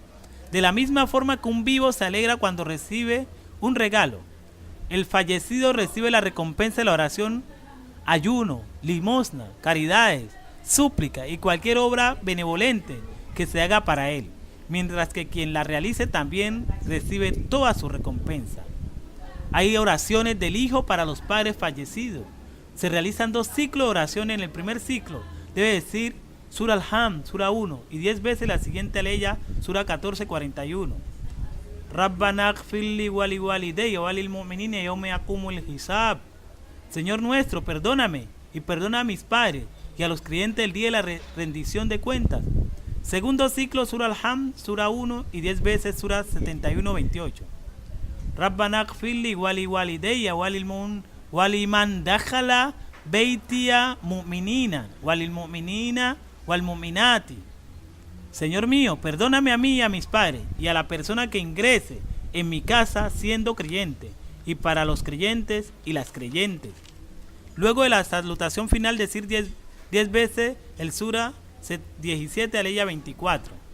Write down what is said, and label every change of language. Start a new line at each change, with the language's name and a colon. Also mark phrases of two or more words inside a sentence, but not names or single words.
Spanish: De la misma forma que un vivo se alegra cuando recibe un regalo, el fallecido recibe la recompensa de la oración, ayuno, limosna, caridades, súplica y cualquier obra benevolente que se haga para él, mientras que quien la realice también recibe toda su recompensa. Hay oraciones del hijo para los padres fallecidos. Se realizan 2 ciclos de oración. En el primer ciclo debe decir Sura al-Ham, Sura 1, y 10 veces la siguiente aleya, Sura 14:41.
Arabic: ربنا اغفر لي ولوالدي وللمؤمنين يوم يقوم الحساب.
Spanish: Señor nuestro, perdóname y perdona a mis padres y a los creyentes el día de la rendición de cuentas. Segundo ciclo, Sura al-Ham, Sura 1 y 10 veces Sura 71:28.
Arabic: ربنا اغفر لي ولوالدي ولمن دخل بيتي مؤمنا وللمؤمنين والمؤمنات.
Spanish: Señor mío, perdóname a mí y a mis padres y a la persona que ingrese en mi casa siendo creyente, y para los creyentes y las creyentes. Luego de la salutación final decir 10 veces el Sura 17 aleya 24.